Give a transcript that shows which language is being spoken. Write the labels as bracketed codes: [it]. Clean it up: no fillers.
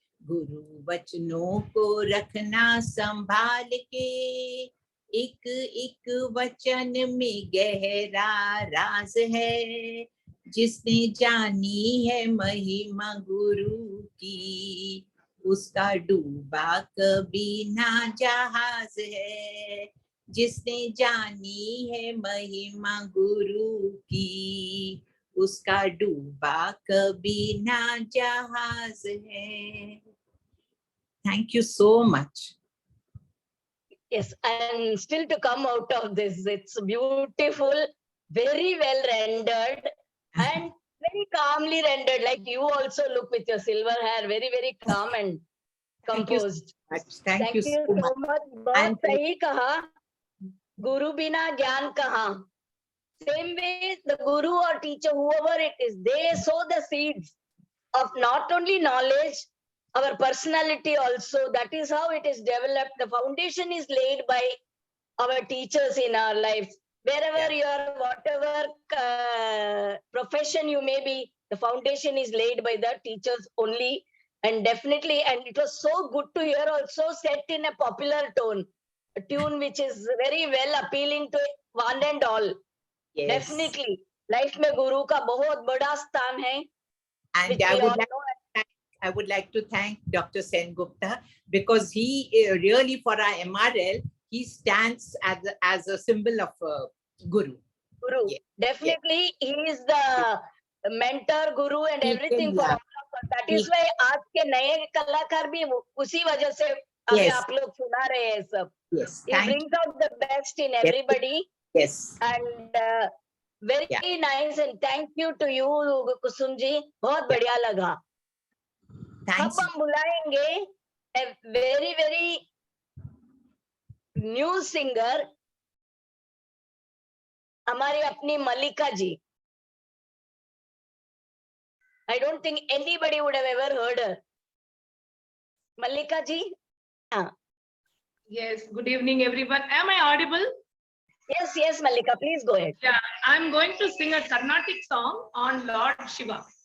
[hi] गुरु वचनों को रखना संभाल के, एक एक वचन में गहरा राज है, जिसने जानी है महिमा गुरु की, उसका डूबा कभी ना जहाज है। जिसने जानी है महिमा गुरु की, उसका डूबा कभी ना जहाज है। [en] Thank you so much. Yes, and still to come out of this, it's beautiful, very well rendered, and very calmly rendered. Like you also look with your silver hair, very, very calm and composed. Thank you so much. much. [hi] बहुत सही कहा, गुरु बिना ज्ञान कहाँ. [en] Same way, the guru or teacher, whoever it is, they sow the seeds of not only knowledge, our personality also. That is how it is developed. The foundation is laid by our teachers in our lives. Wherever you are, whatever profession you may be, the foundation is laid by the teachers only. And definitely, and it was so good to hear also set in a popular tone, a tune which is very well appealing to one and all. Yes. Definitely, life [hi] में गुरु का बहुत बड़ा स्थान है. [en] And I would like to thank Dr. Sen Gupta, because he really, for our MRL, he stands as a symbol of Guru. Guru. Yeah. Definitely, he is the mentor, guru, and everything for all of us. That is why [hi] आज के नए कलाकार भी उसी वजह से अभी आप लोग सुना रहे हैं सब. [en] Yes. He brings out the best in everybody. Yes. And very nice, and thank you to you, Kusum ji. [hi] बहुत बढ़िया लगा. अब हम बुलाएंगे [en] a very, very new singer, [hi] हमारी अपनी मल्लिका जी. [en] I don't think anybody would have ever heard her. Mallika ji? Yes, good evening everyone. Am I audible? Yes, yes, Mallika, please go ahead. Yeah, I'm going to sing a Carnatic song on Lord Shiva.